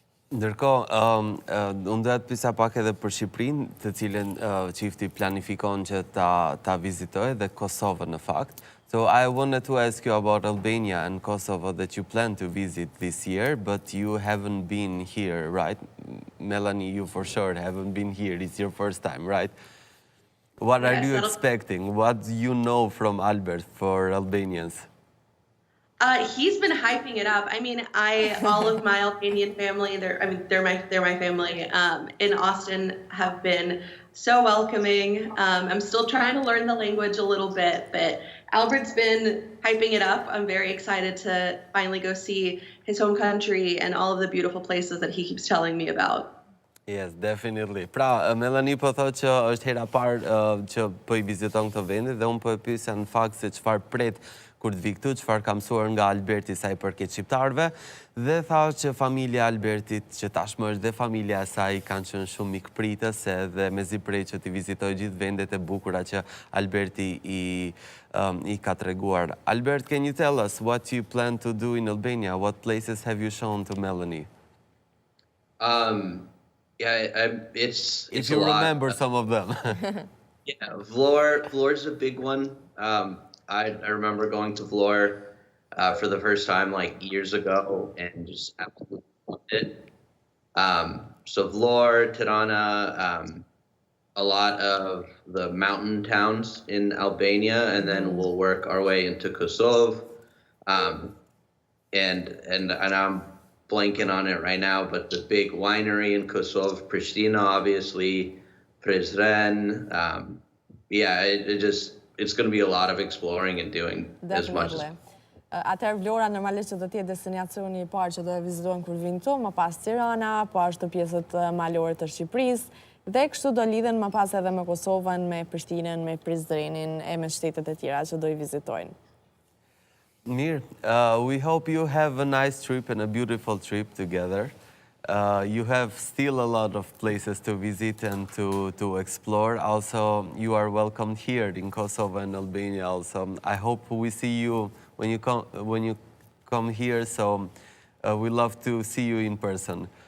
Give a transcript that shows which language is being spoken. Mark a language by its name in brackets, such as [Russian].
[Albanian] Ndërkohë, unë doja të pyesa pak edhe për Shqipërinë, të cilën çifti planifikon që ta vizitojë, dhe Kosovën në fakt. [English] So I wanted to ask you about Albania and Kosovo that you plan to visit this year, but you haven't been here, right? Melanie, you for sure haven't been here. It's your first time, right? What are you expecting? What do you know from Albert for Albanians? He's been hyping it up. I mean, all of my Albanian family, they're my family, in Austin have been so welcoming. I'm still trying to learn the language a little bit, but Albert's been hyping it up. I'm very excited to finally go see his home country and all of the beautiful places that he keeps telling me about. Yes, definitely. [Albanian] Pra, Melanie po thotë që është hera parë që po I viziton këto vende dhe unë po e pyesja në fakt se çfarë pret kur të vi këtu, çfarë ka mësuar nga Alberti sa i përket shqiptarëve, dhe tha që familja Albertit, që tashmë është dhe familja e saj, kanë qenë shumë mikpritës, edhe mezi prej që t'i vizitoj gjithë vendet e bukura që Alberti i ka treguar. [English] Albert, can you tell us what you plan to do in Albania? What places have you shown to Melanie? It's If a you lot. remember some of them. Yeah, Vlor's a big one. I remember going to Vlor for the first time like years ago and just absolutely loved it. So Vlor, Tirana, a lot of the mountain towns in Albania, and then we'll work our way into Kosovo. And I'm blanking on it right now, but the big winery in Kosovo, Pristina, obviously, Prizren. It's going to be a lot of exploring and doing as much as. [Albanian] Atëherë Vlora normalisht që do t'jetë destinacioni i parë që do e vizitojnë kur vinë këtu, më pas Tirana, po ashtu pjesët malore të Shqipërisë, dhe kështu do lidhen më pas edhe me Kosovën, me Prishtinën, me Prizrenin e me shtetet e tjera që do i vizitojnë. [English] Mirë, we hope you have a nice trip and a beautiful trip together. You have still a lot of places to visit and to explore. Also, you are welcomed here in Kosovo and Albania also. I hope we see you when you come here, so we love to see you in person.